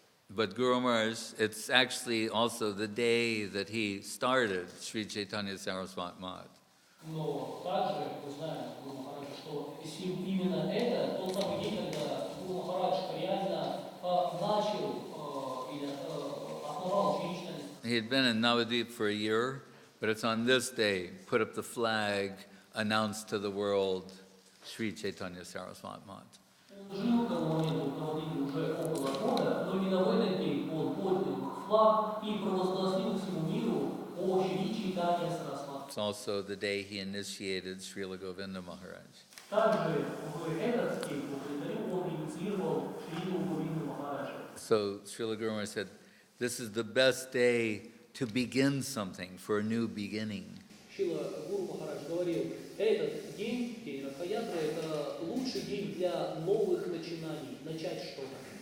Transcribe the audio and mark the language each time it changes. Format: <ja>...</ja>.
<en>But Guru Maharaj, it's actually also the day that he started Sri Chaitanya Saraswat Math.</en> <ru>Но также мы знаем Гуру Махараджа, что именно это тот самый день, когда Гуру Махарадж реально начал или основал учредительность.</ru> <en>He had been in Navadvip for a year, but it's on this day, put up the flag, announced to the world, Sri Chaitanya Saraswat Math.</en> <ru>Он жил к тому моменту в Навадвипе уже около года, но именно в этот день он поднял флаг и провозгласил всему миру о Шри Чайтанья Сарасвати.</ru> <en>It's also the day he initiated Srila Govinda Maharaj.</en> <ru>Также в этот день он инициировал Шрилу Говинду Махараджа.</ru> <en>So Srila Guru Maharaj said, this is the best day to begin something, for a new beginning.</en> <ru>Шрила Гуру Махарадж говорил, этот день, день Радха-ятры, это лучший день для новых начинаний, начать что-то.</ru>